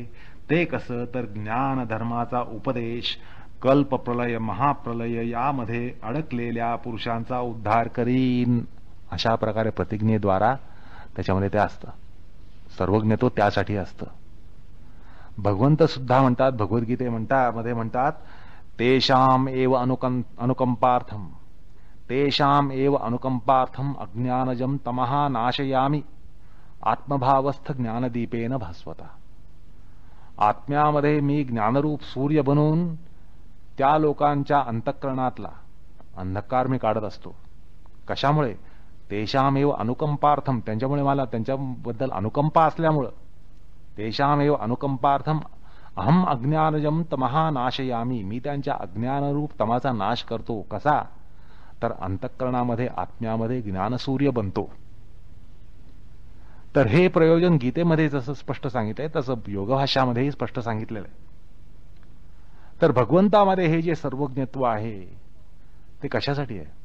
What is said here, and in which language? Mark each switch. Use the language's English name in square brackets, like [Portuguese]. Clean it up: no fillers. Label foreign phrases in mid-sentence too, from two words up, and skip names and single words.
[Marathi] ते कसं तर ज्ञान धर्माचा उपदेश कल्पप्रलय महाप्रलय यामध्ये अडकलेल्या पुरुषांचा उद्धार करीन, अशा प्रकारे प्रतिज्ञेद्वारा त्याच्यामध्ये ते असतं. सर्वज्ञत्व त्यासाठी असतं. भगवंत सुद्धा म्हणतात, भगवद्गीतेमध्ये म्हणतात, [Sanskrit] तेषाम एव अनुकंपार्थम तेषाम एव अनुकंपार्थम अज्ञानजम तमः नाशयामी आत्मभावस्थ ज्ञानदीपेन भास्वता. [Marathi] आत्म्यामध्ये मी ज्ञानरूप सूर्य बनून त्या लोकांच्या अंतःकरणातला अंधकार मी काढत असतो. कशामुळे. [Sanskrit] तेषामेव अनुकंपार्थम, [Marathi] त्यांच्यामुळे मला त्यांच्याबद्दल अनुकंपा असल्यामुळं. [Sanskrit] तेषामेव अनुकंपार्थम अहम अज्ञानजम तमः नाशयामी, [Marathi] मी त्यांच्या अज्ञानरूप तमाचा नाश करतो. कसा तर अंतःकरणामध्ये आत्म्यामध्ये ज्ञानसूर्य बनतो. तर हे प्रयोजन गीतेमध्ये जसं स्पष्ट सांगितलंय तसं योगभाष्यामध्येही स्पष्ट सांगितलेलं आहे. तर भगवंतामध्ये हे जे सर्वज्ञत्व आहे ते कशासाठी आहे.